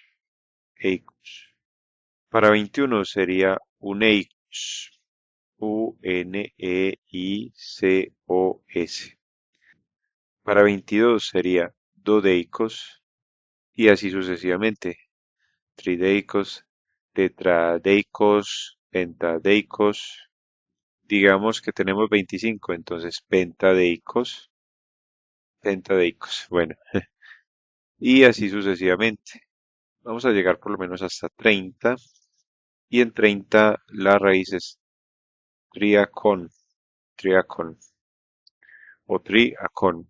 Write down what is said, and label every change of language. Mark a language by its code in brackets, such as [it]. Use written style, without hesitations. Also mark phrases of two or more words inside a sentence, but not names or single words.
[es] Eicos. Para 21 sería uneicos. uneicos. Para 22 sería dodeicos y así sucesivamente. Trideicos, tetradeicos, pentadeicos. Digamos que tenemos 25, entonces pentadeicos, pentadeicos. Bueno, y así sucesivamente. Vamos a llegar por lo menos hasta 30 y en 30 la raíz es triacón, triacón o triacón.